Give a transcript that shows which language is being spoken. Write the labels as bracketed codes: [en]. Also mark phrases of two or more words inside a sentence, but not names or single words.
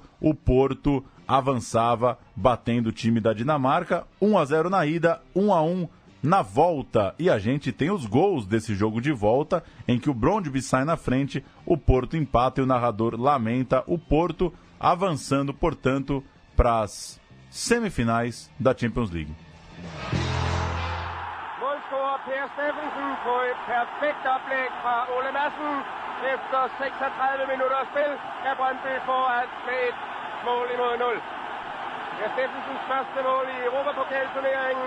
[pt] O Porto avançava, batendo o time da Dinamarca, 1-0 na ida, 1-1 na volta. E a gente tem os gols desse jogo de volta, em que o Brøndby sai na frente, o Porto empata e o narrador lamenta o Porto, avançando, portanto, para as semifinais da Champions League. [da] Målscorer Per Steffensen på et perfekt oplæg fra Ole Madsen. Efter 36 minutter spil kan Brøndby foran med et mål imod 0. Per Steffensens første mål i Europapokalturneringen.